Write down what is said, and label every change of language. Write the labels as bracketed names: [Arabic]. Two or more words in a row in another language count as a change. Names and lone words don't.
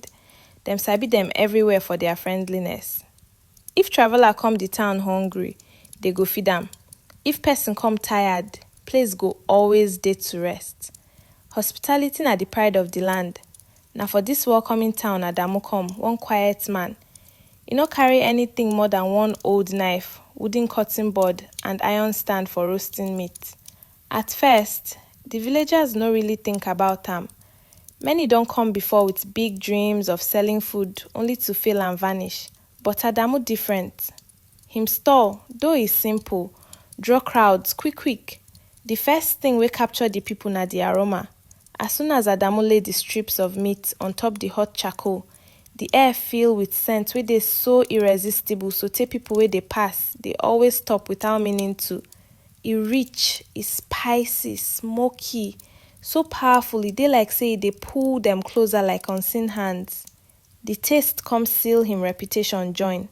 [Nigerian Pidgin] Dem sabi dem everywhere for their friendliness. If traveler come the town hungry, they go feed am. If person come tired, place go always dey to rest. Hospitality na the pride of the land. Na for this welcoming town Adamu come, one quiet man. E no carry anything more than one old knife, wooden cutting board, and iron stand for roasting meat. At first, the villagers no really think about am. Many don come before with big dreams of selling food only to fail and vanish. But Adamu different. Him stall, though is simple, draw crowds quick. The first thing wey capture the people na the aroma. As soon as Adamu lay the strips of meat on top the hot charcoal, the air fill with scent wey dey so irresistible, so tey people wey dey pass, they always stop without meaning to. E rich, e spicy, smoky, so powerful, e dey like say e dey pull them closer like unseen hands. The taste come seal him reputation join.